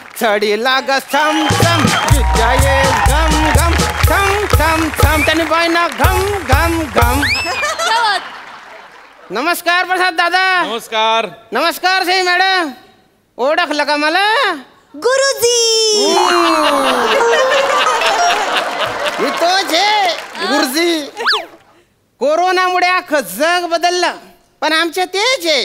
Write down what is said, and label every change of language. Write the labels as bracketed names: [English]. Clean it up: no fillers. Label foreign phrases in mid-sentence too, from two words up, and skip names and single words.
[Marathi] चढीला ग थम थम जिजाये घम घम थम थम थम त्याने बायना घम घम घम. नमस्कार प्रसाद दादा. नमस्कार. नमस्कार सई मॅडम. ओळखलं का मला? गुरुजी. मी तोच आहे गुरुजी. कोरोनामुळे अख्खं जग बदललं पण आमच्या तेच आहे.